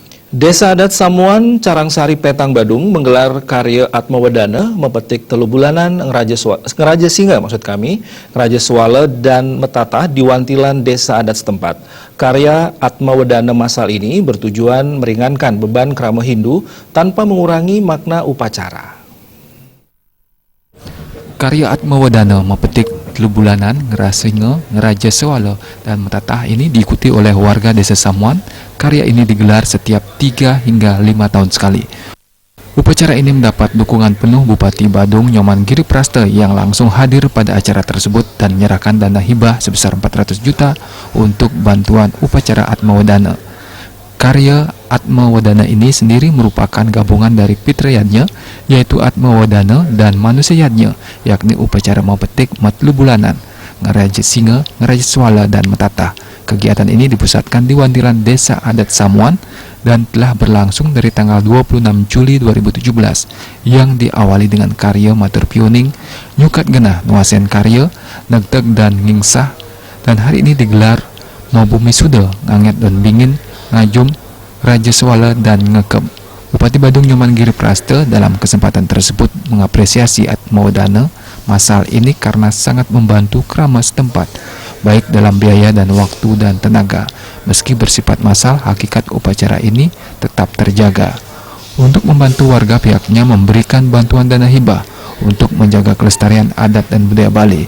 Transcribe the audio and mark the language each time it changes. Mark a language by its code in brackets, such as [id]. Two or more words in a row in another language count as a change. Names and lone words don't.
[id] Desa Adat Samuan, Carangsari, Petang, Badung menggelar karya Atmawedana mepetik telu bulanan ngeraja singa ngeraja swala dan metata di wantilan desa adat setempat. Karya Atmawedana masal ini bertujuan meringankan beban krama Hindu tanpa mengurangi makna upacara. Karya Atmawedana mepetik telu bulanan singa ngeraja swala dan metata ini diikuti oleh warga desa Samuan. Karya ini digelar setiap 3 hingga 5 tahun sekali. Upacara ini mendapat dukungan penuh Bupati Badung Nyoman Giriprasta yang langsung hadir pada acara tersebut dan menyerahkan dana hibah sebesar 400 juta untuk bantuan upacara Atmawedana. Karya Atmawedana ini sendiri merupakan gabungan dari fitriyatnya, yaitu Atmawedana, dan manusiayatnya, yakni upacara mepetik matlu bulanan, ngeraja singa, ngeraja swala, dan metata. Kegiatan ini dipusatkan di wantilan Desa Adat Samuan dan telah berlangsung dari tanggal 26 Juli 2017 yang diawali dengan karya matur pioning, nyukat genah nuasen karya, negteg dan ngingsah, dan hari ini digelar mau bumi suda, nganget dan bingin, ngajum, raja swala, dan ngekeb. Bupati Badung Nyoman Giriprasta dalam kesempatan tersebut mengapresiasi Atmawedana masal ini karena sangat membantu krama setempat, baik dalam biaya dan waktu dan tenaga. Meski bersifat massal, hakikat upacara ini tetap terjaga. Untuk membantu warga, pihaknya memberikan bantuan dana hibah untuk menjaga kelestarian adat dan budaya Bali.